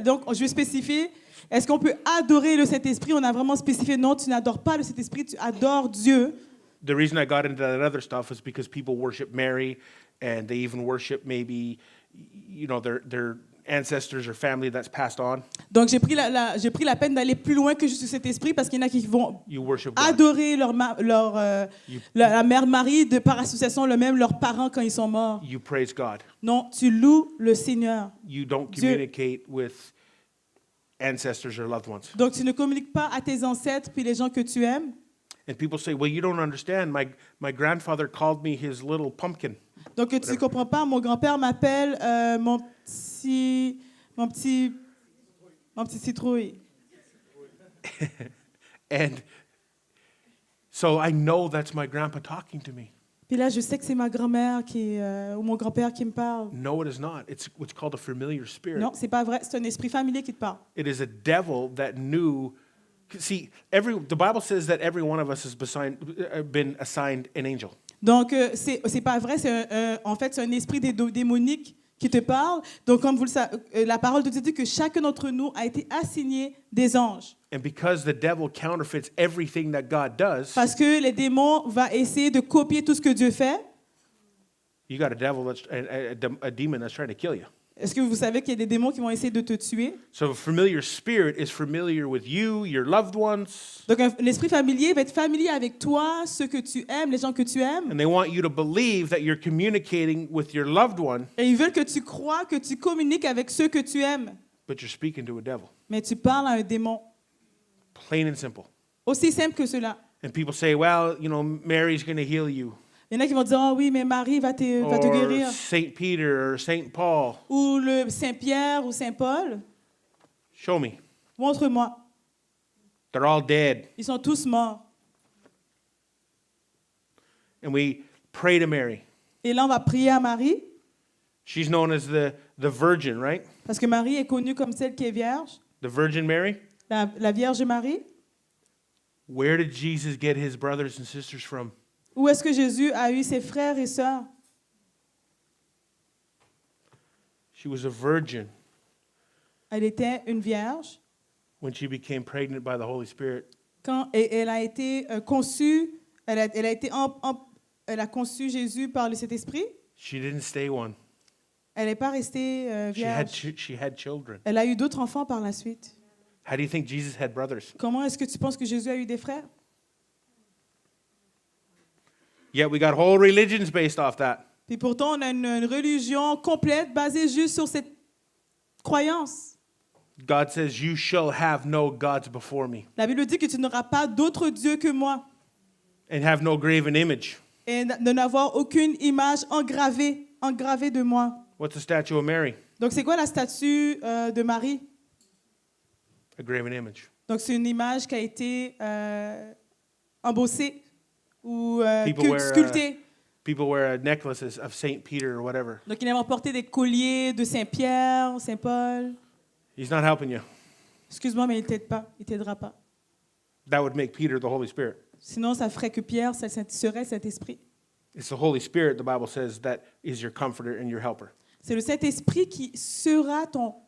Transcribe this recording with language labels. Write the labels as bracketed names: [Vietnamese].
[French] Donc je vais spécifier, est-ce qu'on peut adorer le Saint-Esprit? On a vraiment spécifié, non, tu n'adores pas le Saint-Esprit, tu adores Dieu. [English] The reason I got into that other stuff is because people worship Mary, and they even worship maybe, their ancestors or family that's passed on. [French] Donc j'ai pris la peine d'aller plus loin que juste cet esprit parce qu'il y en a qui vont [English] You worship God. [French] adorer la mère Marie par association, leurs parents quand ils sont morts. [English] You praise God. [French] Non, tu loues le Seigneur. [English] You don't [French] Dieu. [English] communicate with ancestors or loved ones. [French] Donc tu ne communiques pas à tes ancêtres puis les gens que tu aimes. [English] And people say, well, you don't understand. My grandfather called me his little pumpkin. [French] Donc tu ne comprends pas, mon grand-père m'appelle mon petit citrouille. [English] And so I know that's my grandpa talking to me. [French] Puis là, je sais que c'est ma grand-mère ou mon grand-père qui me parle. [English] No, it is not. It's what's called a familiar spirit. [French] Non, c'est pas vrai. C'est un esprit familier qui te parle. [English] It is a devil that knew. See, the Bible says that every one of us has been assigned an angel. [French] Donc, c'est pas vrai. En fait, c'est un esprit démonique qui te parle. Donc, comme vous le savez, la parole de Dieu dit que chacun d'entre nous a été assigné des anges. [English] And because the devil counterfeits everything that God does, [French] Parce que les démons vont essayer de copier tout ce que Dieu fait. [English] you got a demon that's trying to kill you. [French] Est-ce que vous savez qu'il y a des démons qui vont essayer de te tuer? [English] So a familiar spirit is familiar with you, your loved ones. [French] Donc, l'esprit familier va être familier avec toi, ceux que tu aimes, les gens que tu aimes. [English] And they want you to believe that you're communicating with your loved one, [French] Et ils veulent que tu crois, que tu communiques avec ceux que tu aimes. [English] but you're speaking to a devil. [French] Mais tu parles à un démon. [English] Plain and simple. [French] Aussi simple que cela. [English] And people say, well, Mary's going to heal you. [French] Il y en a qui vont dire, oh oui, mais Marie va te [English] Or [French] guérir. [English] Saint Peter or Saint Paul. [French] Ou le Saint-Pierre ou Saint-Paul. [English] Show me. [French] Montre-moi. [English] They're all dead. [French] Ils sont tous morts. [English] And we pray to Mary. [French] Et là, on va prier à Marie. [English] She's known as the virgin, right? [French] Parce que Marie est connue comme celle qui est vierge. [English] The Virgin Mary? [French] la Vierge Marie. [English] Where did Jesus get his brothers and sisters from? [French] Où est-ce que Jésus a eu ses frères et sœurs? [English] She was a virgin [French] Elle était une vierge [English] when she became pregnant by the Holy Spirit. [French] et elle a été conçue, elle a conçu Jésus par le Saint-Esprit. [English] She didn't stay one. [French] Elle n'est pas restée vierge. [English] She had children. [French] Elle a eu d'autres enfants par la suite. [English] How do you think Jesus had brothers? [French] Comment est-ce que tu penses que Jésus a eu des frères? [English] Yet we got whole religions based off that. [French] Puis pourtant, on a une religion complète basée juste sur cette croyance. [English] God says, "You shall have no gods before me, [French] La Bible dit que tu n'auras pas d'autre Dieu que moi [English] and have no graven image." [French] et de n'avoir aucune image engravée de moi. [English] What's the statue of Mary? [French] Donc, c'est quoi la statue de Marie? [English] A graven image. [French] Donc, c'est une image qui a été embossée ou sculptée. [English] People wear necklaces of Saint Peter or whatever. [French] Donc, il va porter des colliers de Saint-Pierre, Saint-Paul. [English] He's not helping you. [French] Excuse-moi, mais il t'aide pas. Il t'aidera pas. [English] That would make Peter the Holy Spirit. [French] Sinon, ça ferait que Pierre serait Saint-Esprit. [English] It's the Holy Spirit, the Bible says, that is your comforter and your helper. [French] C'est le Saint-Esprit qui sera ton